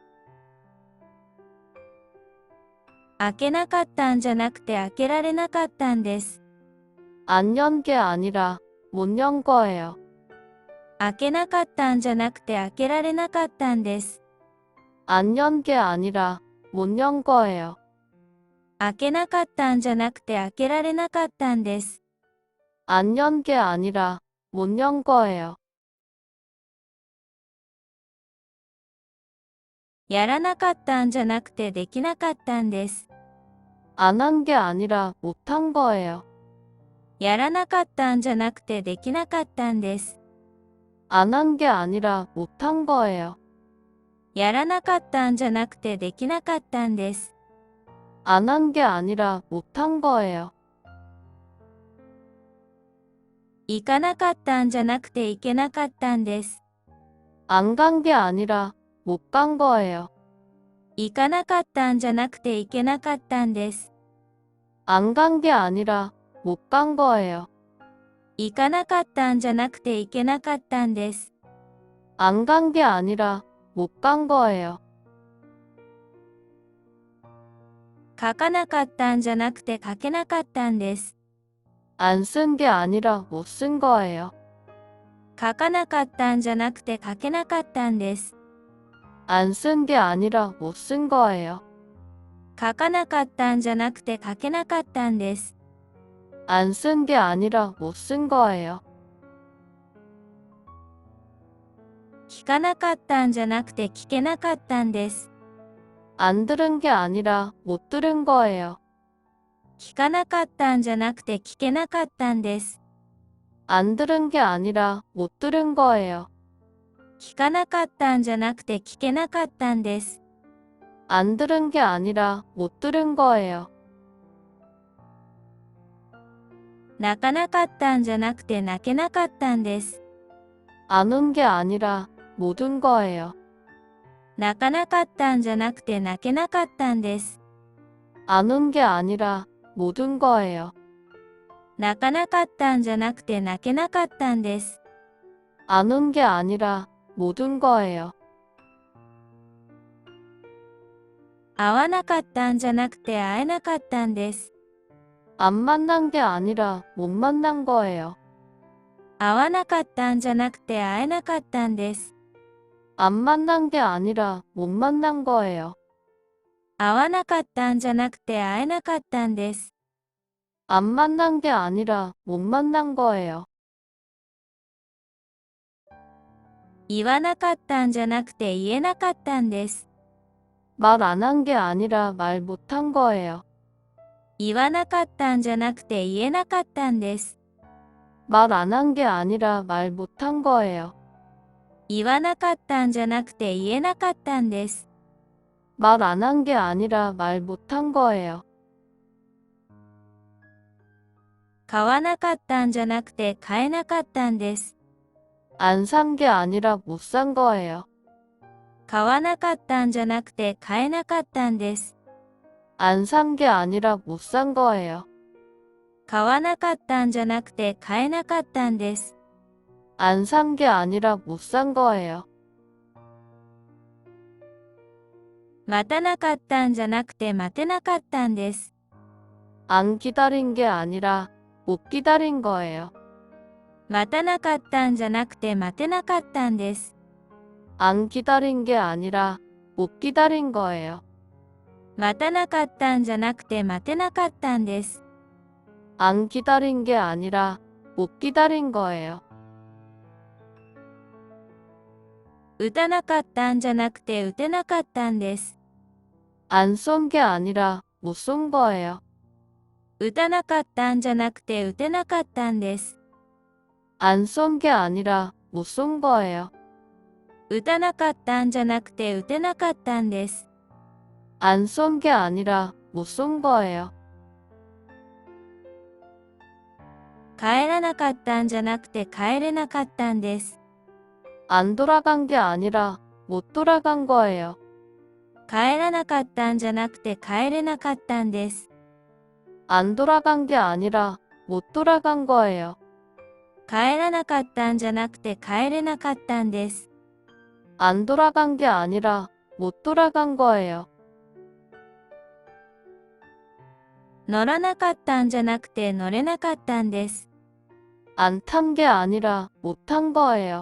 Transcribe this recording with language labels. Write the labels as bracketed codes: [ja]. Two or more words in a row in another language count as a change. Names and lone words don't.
[ja] 開けなかったんじゃなくて開けられなかったんです。 [ko] 안 연 게 아니라 못 연 거예요. [ja] 開けなかったんじゃなくて開けられなかったんです。 [ko] 안 연 게 아니라 못 연 거예요. [ja] 開けなかったんじゃなくて開けられなかったんです。 [ko] 안 연 게 아니라 못 연 거예요. [ja] やらなかったんじゃなくてできなかったんです。 [ko] 안 한 게 아니라 못 한 거예요. [ja] やらなかったんじゃなくてできなかったんです。 [ko] 안 한 게 아니라 못 한 거예요. [ja] やらなかったんじゃなくてできなかったんです。 [ko] 안 한 게 아니라 못 한 거예요. [ja] 行かなかったんじゃなくて行けなかったんです。 [ko] 안 간 게 아니라 못 간 거예요. [ja] 行かなかったんじゃなくて行けなかったんです。 [ko] 안 간 게 아니라 못 간 거예요. [ja] 行かなかったんじゃなくて行けなかったんです。 [ko] 안 간 게 아니라 못 간 거예요. [ja] 書かなかったんじゃなくて書けなかったんです。 [ko] 안 쓴 게 아니라 못 쓴 거예요. [ja] 書かなかったんじゃなくて書けなかったんです。 [ko] 안 쓴 게 아니라 못 쓴 거예요. [ja] 書かなかったんじゃなくて書けなかったんです。 [ko] 안 쓴 게 아니라 못 쓴 거예요. [ja] 聞かなかったんじゃなくて聞けなかったんです。 [ko] 안 들은 게 아니라 못 들은 거예요. [ja] 聞かなかったんじゃなくて聞けなかったんです。 [ko] 안 들은 게 아니라 못 들은 거예요. [ja] 聞かなかったんじゃなくて聞けなかったんです。 [ko] 안 들은 게 아니라 못 들은 거예요. [ja] 泣かなかったんじゃなくて泣けなかったんです。 [ko] 안 운 게 아니라 못 운 거예요. [ja] 泣かなかったんじゃなくて泣けなかったんです。 [ko] 안 운 게 아니라 못 운 거예요. [ja] 泣かなかったんじゃなくて泣けなかったんです。 [ko] 안 운 게 아니라 못 운 거예요. [ja] 会わなかったんじゃなくて会えなかったんです。 [ko] 안 만난 게 아니라 못 만난 거예요. [ja] 会わなかったんじゃなくて会えなかったんです。 [ko] 안 만난 게 아니라 못 만난 거예요. [ja] 会わなかったんじゃなくて会えなかったんです。 [ko] 안 만난 게 아니라 못 만난 거예요. [ja] 言わなかったんじゃなくて言えなかったんです。 [ko] 말 안 한 게 아니라 말 못 한 거예요. [ja] 言わなかったんじゃなくて言えなかったんです。 [ko] 말 안 한 게 아니라 말 못 한 거예요. [ja] 言わなかったんじゃなくて言えなかったんです。 [ko] 말 안 한 게 아니라 말 못 한 거예요. [ja] 買わなかったんじゃなくて買えなかったんです。 [ko] 안 산 게 아니라 못 산 거예요. [ja] 買わなかったんじゃなくて買えなかったんです。 [ko] 안 산 게 아니라 못 산 거예요. [ja] 買わなかったんじゃなくて買えなかったんです。 [ko] 안 산 게 아니라 못 산 거예요. [ja] 待たなかったんじゃなくて待てなかったんです。 [ko] 안 기다린 게 아니라 못 기다린 거예요. [ja] 待たなかったんじゃなくて待てなかったんです。 [ko] 안 기다린 게 아니라 못 기다린 거예요. [ja] 待たなかったんじゃなくて待てなかったんです。 [ko] 안 기다린 게 아니라 못 기다린 거예요. [ja] 打たなかったんじゃなくて打てなかったんです。 [ko] 안 쏜 게 아니라 못 쏜 거예요. [ja] 打たなかったんじゃなくて打てなかったんです。 [ko] 안 쏜 게 아니라 못 쏜 거예요. [ja] 打たなかったんじゃなくて打てなかったんです。 [ko] 안 쏜 게 아니라 못 쏜 거예요. [ja] 帰らなかったんじゃなくて帰れなかったんです。 [ko] 안 돌아간 게 아니라 못 돌아간 거예요. [ja] 帰らなかったんじゃなくて帰れなかったんです。 [ko] 안 돌아간 게 아니라 못 돌아간 거예요. [ja] 帰らなかったんじゃなくて帰れなかったんです。 [ko] 안 돌아간 게 아니라 못 돌아간 거예요. [ja] 乗らなかったんじゃなくて乗れなかったんです。 [ko] 안 탄 게 아니라 못 탄 거예요.